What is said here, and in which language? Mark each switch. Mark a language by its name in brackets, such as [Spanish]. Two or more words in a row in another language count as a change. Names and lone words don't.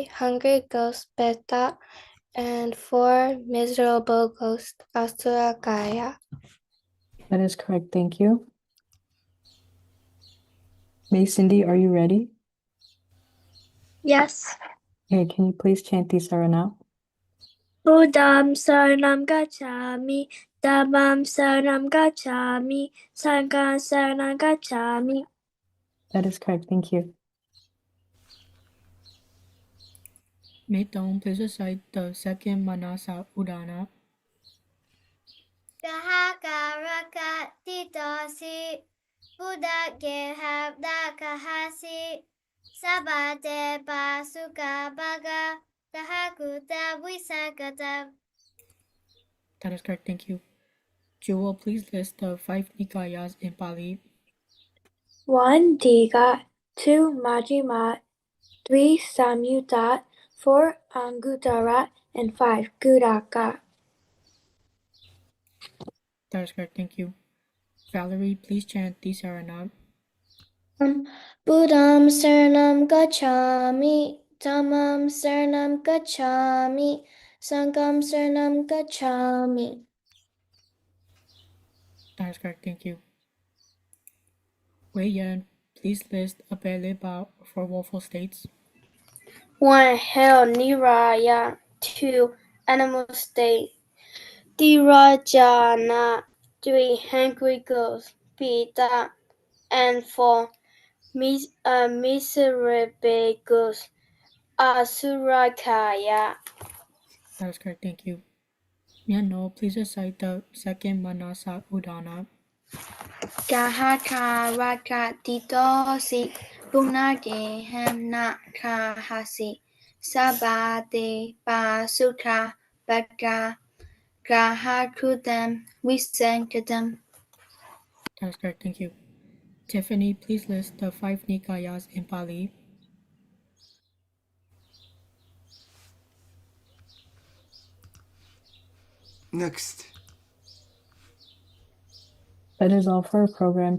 [English] Hungry ghost Beta. And 4. Miserable ghost Asura Gaya. That is correct, thank you. May Cindy, are you ready? Yes. Okay, can you please chant the Sarana? [Pali] Buddham Saranam Gacchami. Dhammam Saranam Gacchami. Sangham Saranam Gacchami. [English] That is correct, thank you. May Tone, please recite the second Manasa Udana. [Pali] Gahakarakaraditosi punangeham nakahasi sabate pasuka baga gahakutam visankatam. [English] That is correct, thank you. Jewel, please list the 5 Nikayas in Pali. 1. Dika. 2. Majjhima. 3. Samyutta. 4. Anguttara. And 5. Kudaka. That is correct, thank you. Valerie, please chant the Sarana. [Pali] Buddham Saranam Gacchami. Dhammam Saranam Gacchami. Sangham Saranam Gacchami. [English] That is correct, thank you. Wei Yan, please list Abedleba for woeful states. 1. Hell Niraya. 2. Animal state. Dirajana. 3. Hungry ghosts. Beta. And 4. Miserable ghosts. Asurakaya. That is correct, thank you. Miano, please recite the second Manasa Udana. [Pali] Gahakarakaraditosi punangeham nakahasi sabate pasuka baga gahakutam visankatam. [English] That is correct, thank you. Tiffany, please list the 5 Nikayas in Pali. Next. That is all for our program.